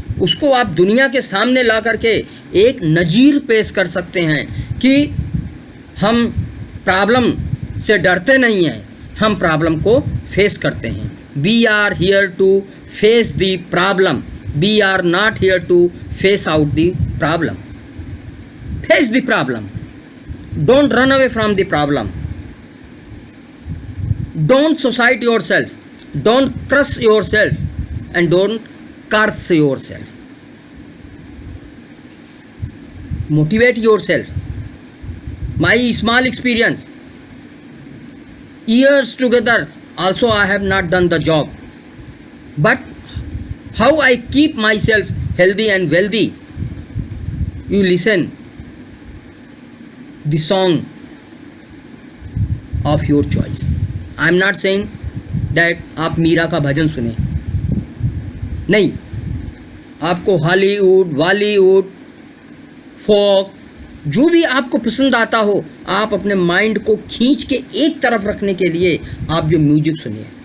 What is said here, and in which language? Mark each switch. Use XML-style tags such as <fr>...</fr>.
<hi>उसको आप दुनिया के सामने ला करके एक नज़ीर पेश कर सकते हैं कि हम प्रॉब्लम से डरते नहीं हैं, हम प्रॉब्लम को फेस करते हैं।</hi> <en>We are here to face the problem, we are not here to face out the problem. Face the problem, don't run away from the problem, don't suicide yourself, don't crush yourself, and don't curse yourself. Motivate yourself. My small experience, years together, also I have not done the job, but how I keep myself healthy and wealthy, you listen the song of your choice.</en> <hi>I am not saying that आप मीरा का भजन सुने, नहीं, आपको Hollywood, Bollywood, फोक, जो भी आपको पसंद आता हो, आप अपने माइंड को खींच के एक तरफ रखने के लिए आप जो म्यूजिक सुनिए।</hi>